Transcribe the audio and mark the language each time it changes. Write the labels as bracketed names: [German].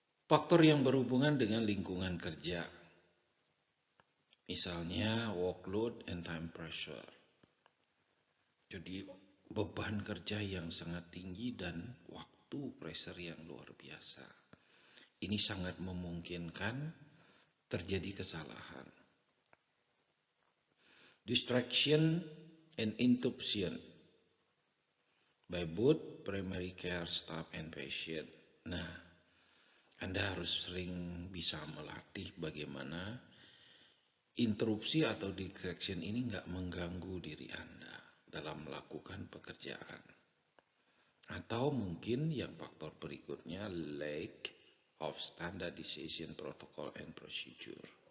[Indonesian] Faktor yang berhubungan dengan lingkungan kerja. Misalnya [English] workload and time pressure. [Indonesian] Jadi beban kerja yang sangat tinggi dan waktu pressure yang luar biasa. Ini sangat memungkinkan terjadi kesalahan. [English] Distraction and interruption by both primary care staff and patient. [Indonesian] Nah, Anda harus sering bisa melatih bagaimana interupsi atau distraction ini nggak mengganggu diri Anda dalam melakukan pekerjaan. Atau mungkin yang faktor berikutnya, [English] lack of standardization protocol and procedure.